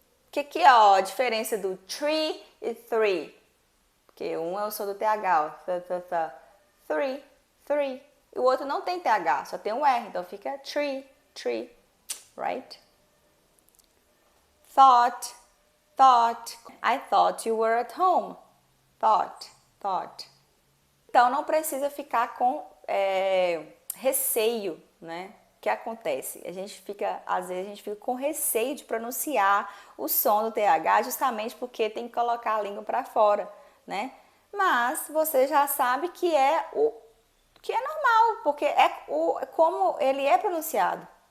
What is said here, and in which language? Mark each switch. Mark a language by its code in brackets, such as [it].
[pt] Que é a diferença do tree e three? Porque um é o som do TH, ó. Three. E o outro não tem TH, só tem um R, então fica tree, right? [en] Thought. I thought you were at home. Thought. [pt] Então não precisa ficar com receio, né? O que acontece? Às vezes a gente fica com receio de pronunciar o som do TH justamente porque tem que colocar a língua para fora, né? Mas você já sabe que é normal, porque como ele é pronunciado.